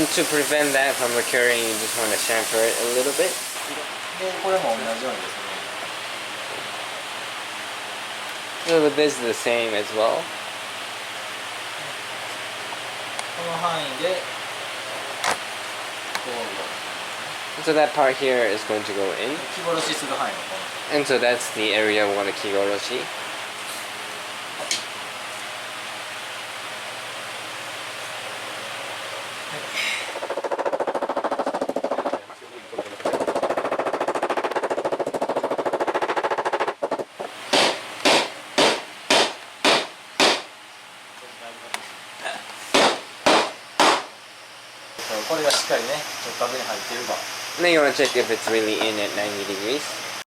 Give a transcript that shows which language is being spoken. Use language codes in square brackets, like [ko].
[en] And to prevent that from occurring, you just want to chamfer it a little bit. [ja] でこれも同じようにですね、 [en] So with this, the same as well. [ja] この範囲でこう [en] So that part here is going to go in. [ja] 木殺しする範囲のこの [en] And so that's the area we want to kigoroshi. [ja] これがしっかりね直角に入っているか。 [en] And then you want to check if it's really in at 90 degrees.